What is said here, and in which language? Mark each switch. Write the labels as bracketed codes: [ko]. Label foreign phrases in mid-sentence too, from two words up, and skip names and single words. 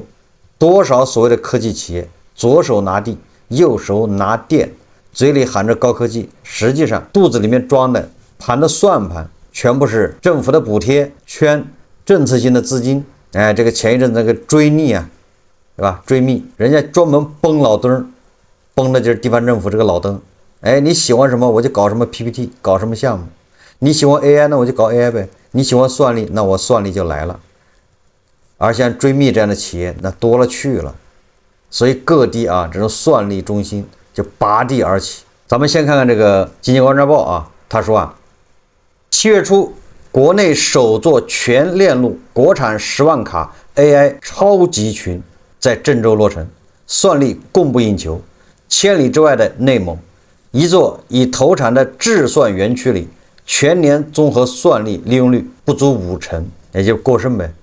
[zh] 多少所謂的科技企業，左手拿地，右手拿電，嘴裡喊着高科技，實際上肚子裡面裝的盤的算盤全部是政府的補貼圈，政策性的資金。這個前一陣那個追逆對吧？追密，人家專門崩老登，崩的就是地方政府這個老登。你喜歡什麼我就搞什麼 PPT， 搞什麼項目。你喜歡 AI， 那我就搞 AI 唄。你喜歡算力，那我算力就來了。而像追密這樣的企業，那多了去了。所以各地這種算力中心就拔地而起。咱們先看看這個《經濟觀察報》他說7月初，國內首座全鏈路國產10萬卡 AI 超集群在鄭州落成，算力供不應求。千里之外的內蒙，一座已投產的智算園區裡，全年綜合算力利用率不足50%，也就過剩唄。